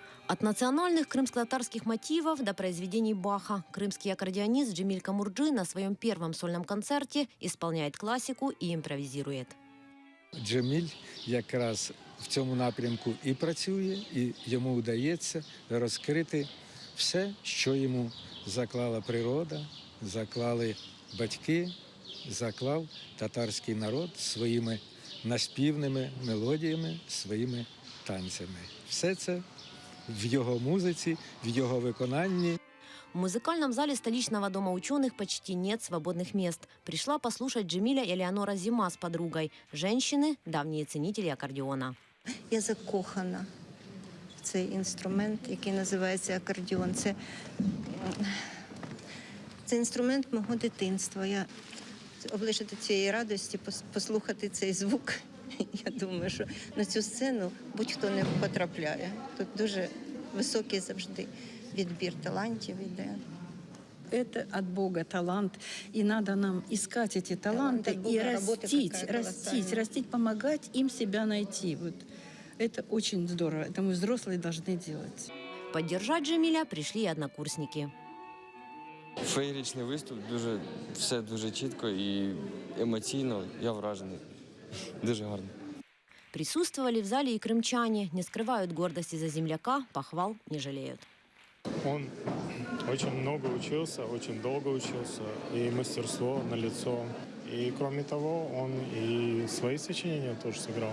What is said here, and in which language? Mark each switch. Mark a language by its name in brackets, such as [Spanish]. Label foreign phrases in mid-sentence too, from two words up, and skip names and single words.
[Russian] От национальных крымско-татарских мотивов до произведений Баха крымский аккордеонист Джемиль Камурджи на своем первом сольном концерте исполняет классику и импровизирует. [Ukrainian] Джеміль якраз в цьому напрямку і працює, і йому вдається розкрити все, що йому заклала природа, заклали батьки, заклав татарський народ своїми наспівними мелодіями, своїми танцями. Все це в його музиці, в його виконанні. [Russian] В музыкальном зале столичного дома ученых почти нет свободных мест. Пришла послушать Джемиля Элеонора Зима с подругой. Женщины – давние ценители аккордеона. [Ukrainian] Я закохана в цей інструмент, який називається акордеон. Це інструмент мого дитинства. Я облишити цієї радості, послухати цей звук. Я думаю, що на цю сцену будь-хто не потрапляє. Тут дуже високий завжди відбір талантів іде. [Russian] Это от Бога талант, и надо нам искать эти таланты и растить, помогать им себя найти. Вот. Это очень здорово, это мы взрослые должны делать. Поддержать Джемиля пришли и однокурсники. [Ukrainian] Феєричний виступ, все дуже чітко і емоційно, я вражений. Дуже гарно. [Russian] Присутствовали в зале и крымчане. Не скрывают гордости за земляка, похвал не жалеют. Он очень много учился, очень долго учился, и мастерство налицо. И кроме того, он и свои сочинения тоже сыграл.